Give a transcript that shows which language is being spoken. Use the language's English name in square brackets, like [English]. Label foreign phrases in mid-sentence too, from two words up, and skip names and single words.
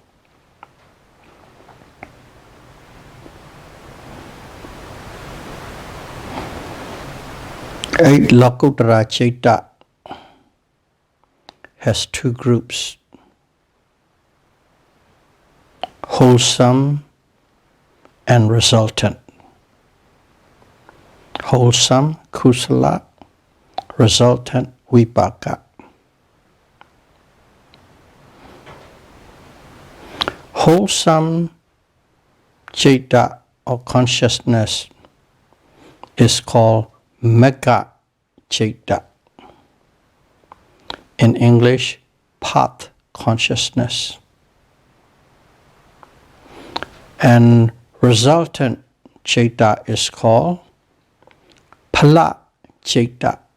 [English] Eight [Punjabi] Lokuttara Citta [English] has two groups: wholesome and resultant. Wholesome, kusala; resultant, vipaka. Wholesome citta or consciousness is called [Punjabi] mega citta. [English] In English, path consciousness. And resultant citta is called [Punjabi] phala citta.